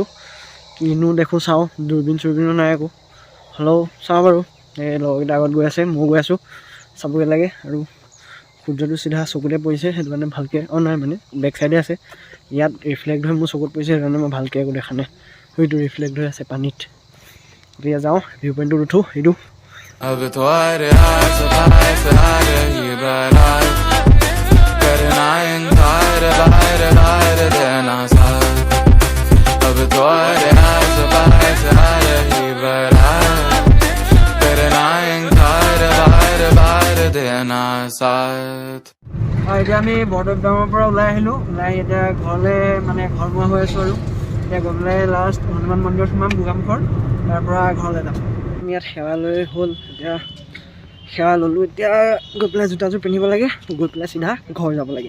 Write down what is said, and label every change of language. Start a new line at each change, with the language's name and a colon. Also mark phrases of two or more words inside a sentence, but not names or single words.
Assamese: কিনো দেখোঁ চাওঁ, দূৰবীন চুৰবিনো নাই একো, হ'লেও চাওঁ বাৰু। এই লগৰকেইটা আগত গৈ আছে, ময়ো গৈ আছোঁ, চাবগৈ লাগে। আৰু সূৰ্যটো চিধা চকুতে পৰিছে, সেইটো কাৰণে ভালকৈ নাই মানে
English: back side
Assamese: আছে। ইয়াত ৰিফ্লেক্ট হৈ মোৰ চকুত পৰিছে, সেইটো কাৰণে মই ভালকৈ একো দেখা নাই। সেইটো ৰিফ্লেক্ট হৈ আছে পানীত। এতিয়া যাওঁ,
English: view point
Assamese: উঠোঁ। সেইটো
Hindi: अब तो अरे आस पास आ रही बारात करना इनकार बार बार देना साथ। अब तो अरे आस पास आ रही बारात करना इनकार बार बार देना साथ।
Assamese: এতিয়া আমি বৰদৈয়ামৰ পৰা ওলাই আহিলোঁ। ওলাই এতিয়া ঘৰলৈ মানে ঘৰমুৱা হৈ আছোঁ। আৰু এতিয়া গৈ পেলাই লাষ্ট হনুমান মন্দিৰত সোমাম গোগামুখৰ, তাৰ পৰা ঘৰলৈ যাম। আমি ইয়াত সেৱা লৈ হ'ল, এতিয়া সেৱা ল'লোঁ। এতিয়া গৈ পেলাই জোতাযোৰ পিন্ধিব লাগে, গৈ পেলাই চিধা ঘৰ যাব লাগে।